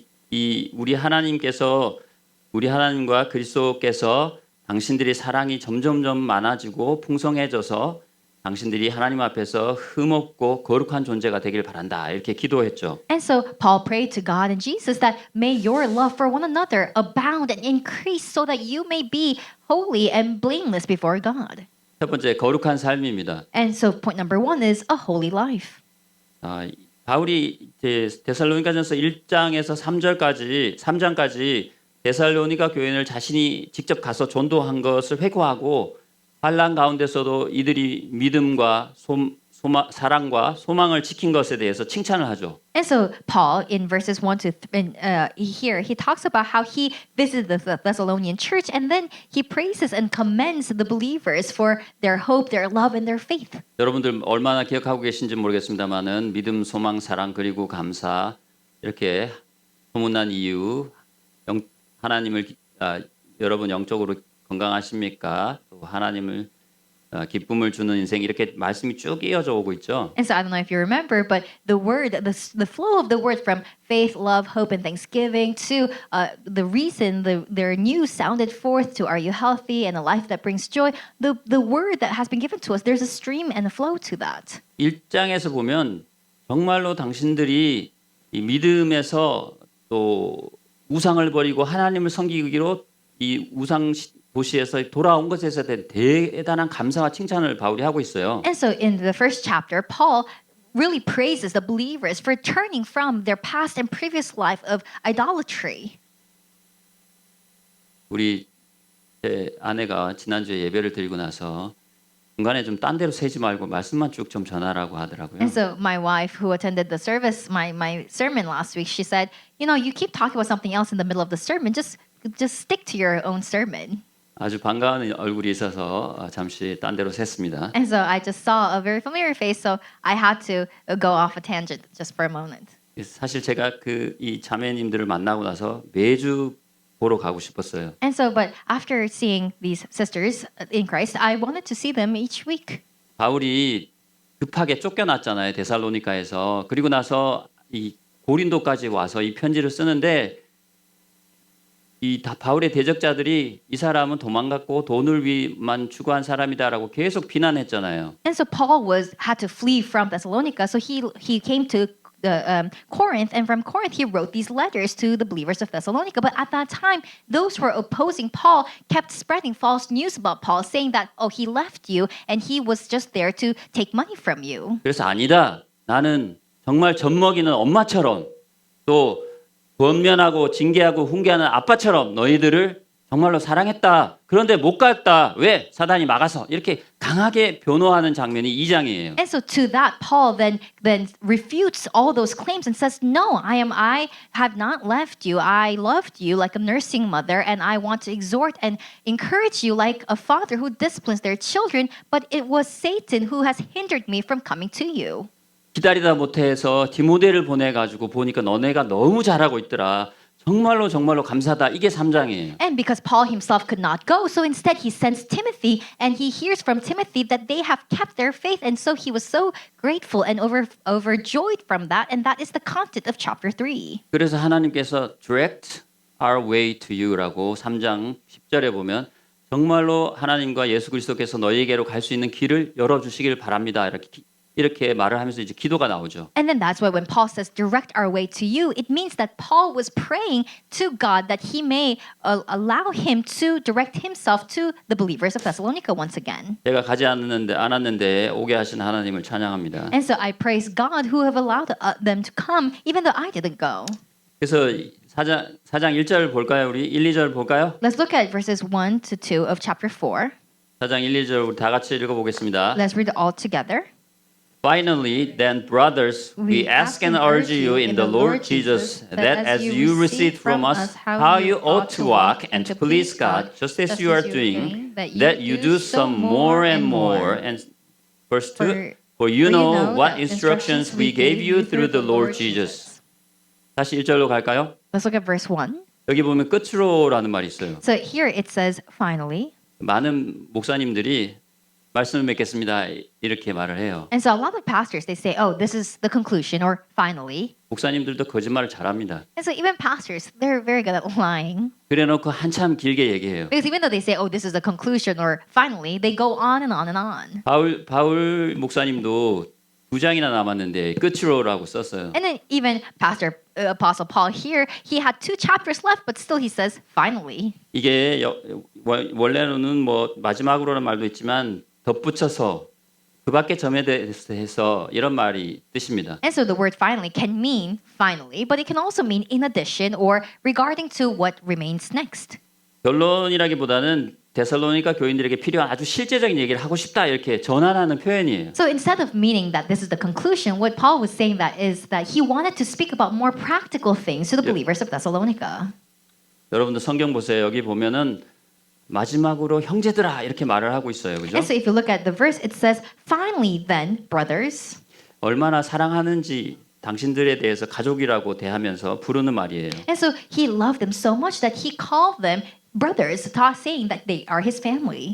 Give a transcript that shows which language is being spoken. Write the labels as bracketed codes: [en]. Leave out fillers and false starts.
[ko] 이 우리 하나님과 그리스도께서 당신들의 사랑이 점점점 많아지고 풍성해져서 당신들이 하나님 앞에서 흠없고 거룩한 존재가 되길 바란다. 이렇게 기도했죠. [en] And so Paul prayed to God and Jesus that may your love for one another abound and increase so that you may be holy and blameless before God. [ko] 첫 번째 거룩한 삶입니다. [en] And so point number 1 is a holy life. [ko] 바울이 데살로니가전서 1장에서 3장까지 데살로니가 교회를 자신이 직접 가서 전도한 것을 회고하고 환난 가운데서도 이들이 믿음과 사랑과 소망을 지킨 것에 대해서 칭찬을 하죠. [en] And so Paul in verses 1 to here he talks about how he visited the Thessalonian church and then he praises and commends the believers for their hope, their love and their faith. [ko] 여러분들 얼마나 기억하고 계신지 모르겠습니다만은 믿음, 소망, 사랑 그리고 감사 이렇게 소문난 이유 하나님을 여러분 영적으로 건강하십니까? 또 하나님을 기쁨을 주는 인생 이렇게 말씀이 쭉 이어져 오고 있죠. [en] And so I don't know if you remember, but the word, the flow of the word from faith, love, hope, and thanksgiving to the reason their news sounded forth to are you healthy and a life that brings joy. The word that has been given to us, there's a stream and a flow to that. [ko] 1장에서 보면 정말로 당신들이 이 믿음에서 또 우상을 버리고 하나님을 섬기기로 이 우상 도시에서 돌아온 것에 대한 대단한 감사와 칭찬을 바울이 하고 있어요. [en] And so in the first chapter, Paul really praises the believers for turning from their past and previous life of idolatry. [ko] 우리 제 아내가 지난주에 예배를 드리고 나서 중간에 좀 딴 데로 새지 말고 말씀만 쭉 좀 전하라고 하더라고요. [en] And so my wife who attended the service, my sermon last week, she said, you keep talking about something else in the middle of the sermon, just stick to your own sermon. [ko] 아주 반가운 얼굴이 있어서 잠시 딴 데로 샜습니다. [en] And so I just saw a very familiar face, so I had to go off a tangent just for a moment. [ko] 사실 제가 이 자매님들을 만나고 나서 매주 보러 가고 싶었어요. [en] And so, but after seeing these sisters in Christ, I wanted to see them each week. [ko] 바울이 급하게 쫓겨났잖아요, 데살로니가에서. 그리고 나서 이 고린도까지 와서 이 편지를 쓰는데 바울의 대적자들이 이 사람은 도망갔고 돈을 위만 추구한 사람이다라고 계속 비난했잖아요. [en] And so Paul had to flee from Thessalonica, so he came to Corinth, and from Corinth he wrote these letters to the believers of Thessalonica. But at that time, those who were opposing Paul kept spreading false news about Paul, saying that, oh, he left you and he was just there to take money from you. [ko] 그래서 아니다. 나는 정말 젖먹이는 엄마처럼 또 권면하고 징계하고 훈계하는 아빠처럼 너희들을 정말로 사랑했다. 그런데 못 갔다. 왜? 사단이 막아서. 이렇게 강하게 변호하는 장면이 2장이에요. [en] And so to that, Paul then refutes all those claims and says, no, I have not left you. I loved you like a nursing mother, and I want to exhort and encourage you like a father who disciplines their children, but it was Satan who has hindered me from coming to you. [ko] 기다리다 못해서 디모데를 보내가지고 보니까 너네가 너무 잘하고 있더라. 정말로 정말로 감사하다. 이게 3장이에요. [en] And because Paul himself could not go, so instead he sends Timothy, and he hears from Timothy that they have kept their faith, and so he was so grateful and overjoyed from that, and that is the content of chapter 3. [ko] 그래서 하나님께서 [en] direct our way to you [ko] 라고 3장 10절에 보면 정말로 하나님과 예수 그리스도께서 너희에게로 갈 수 있는 길을 열어주시길 바랍니다. 이렇게 말을 하면서 이제 기도가 나오죠. [en] And then that's why when Paul says direct our way to you, it means that Paul was praying to God that he may allow him to direct himself to the believers of Thessalonica once again. [ko] 제가 가지 않았는데 오게 하신 하나님을 찬양합니다. [en] And so I praise God who have allowed them to come even though I didn't go. [ko] 그래서 4장 1절 볼까요? 우리 1, 2절 볼까요? [en] Let's look at verses 1 to 2 of chapter 4. [ko] 4장 1, 2절 우리 다 같이 읽어보겠습니다. [en] Let's read it all together. Finally, then, brothers, we ask and urge you in the Lord Jesus that as you received from us how you ought to walk and to please God, just as you are doing, that you do some more and more. And verse 2, for you know what instructions we gave you through the Lord Jesus. [ko] 다시 1절로 갈까요? [en] Let's look at verse 1. [ko] 여기 보면 끝으로라는 말이 있어요. [en] So here it says, finally. [ko] 많은 목사님들이 말씀을 맺겠습니다. 이렇게 말을 해요. [en] And so a lot of pastors, they say, oh, this is the conclusion or finally. [ko] 목사님들도 거짓말을 잘합니다. [en] And so even pastors, they're very good at lying. [ko] 그래놓고 한참 길게 얘기해요. [en] Because even though they say, oh, this is the conclusion or finally, they go on and on and on. [ko] 바울 목사님도 2장이나 남았는데 끝으로라고 썼어요. [en] And then even Apostle Paul here, he had 2 chapters left, but still he says, finally. [ko] 이게 원래는 뭐 마지막으로라는 말도 있지만 덧붙여서 그밖에 점에 대해서 이런 말이 뜻입니다. [en] And so the word finally can mean finally, but it can also mean in addition or regarding to what remains next. [ko] 결론이라기보다는 데살로니가 교인들에게 필요한 아주 실제적인 얘기를 하고 싶다 이렇게 전환하는 표현이에요. [en] So instead of meaning that this is the conclusion, what Paul was saying that is that he wanted to speak about more practical things to the believers of Thessalonica. [ko] 여러분들 성경 보세요. 여기 보면은 마지막으로 형제들아 이렇게 말을 하고 있어요. 그죠? [en] And so if you look at the verse, it says, finally then, brothers. [ko] 얼마나 사랑하는지 당신들에 대해서 가족이라고 대하면서 부르는 말이에요. [en] And so he loved them so much that he called them brothers, saying that they are his family.